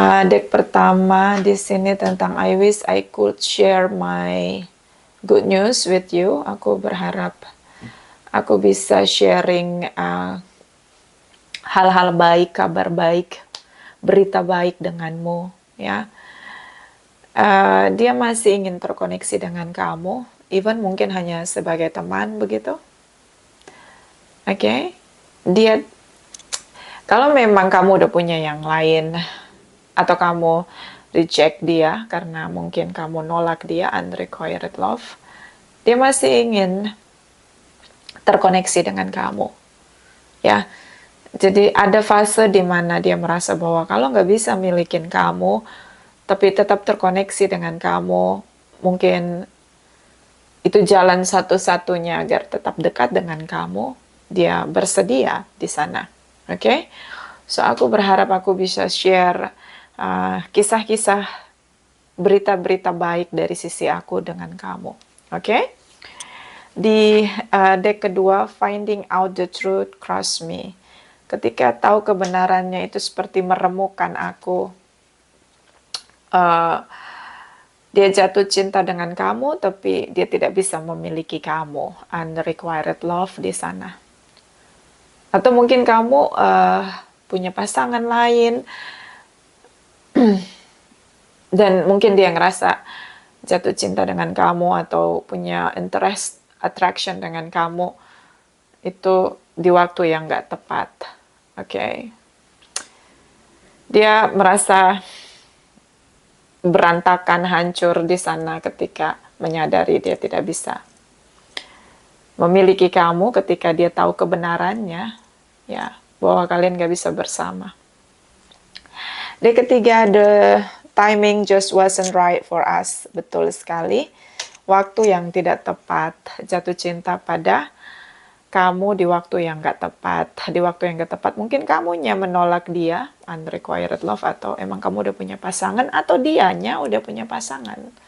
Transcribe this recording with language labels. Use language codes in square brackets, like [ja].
[id] Deck pertama di sini tentang [en] I wish I could share my good news with you. [id] Aku berharap aku bisa sharing hal-hal baik, kabar baik, berita baik denganmu, ya. Dia masih ingin terkoneksi dengan kamu, even mungkin hanya sebagai teman begitu. Oke, dia, kalau memang kamu udah punya yang lain atau kamu reject dia karena mungkin kamu nolak dia, unrequited love, dia masih ingin terkoneksi dengan kamu, ya. Jadi ada fase di mana dia merasa bahwa kalau nggak bisa milikin kamu, tapi tetap terkoneksi dengan kamu, mungkin itu jalan satu-satunya agar tetap dekat dengan kamu. Dia bersedia di sana, oke? So aku berharap aku bisa share kisah-kisah, berita-berita baik dari sisi aku dengan kamu, oke? Di deck kedua, [en] finding out the truth, cross me. [id] Ketika tahu kebenarannya itu seperti meremukkan aku. Dia jatuh cinta dengan kamu, tapi dia tidak bisa memiliki kamu. Unrequited love di sana. Atau mungkin kamu punya pasangan lain, dan mungkin dia ngerasa jatuh cinta dengan kamu atau punya interest, attraction dengan kamu, itu di waktu yang gak tepat, oke? Dia merasa berantakan, hancur di sana ketika menyadari dia tidak bisa memiliki kamu ketika dia tahu kebenarannya, ya, bahwa kalian gak bisa bersama. Di ketiga, [en] the timing just wasn't right for us. [id] Betul sekali, waktu yang tidak tepat, jatuh cinta pada kamu di waktu yang gak tepat. Di waktu yang gak tepat, mungkin kamunya menolak dia, unrequited love, atau emang kamu udah punya pasangan, atau dianya udah punya pasangan.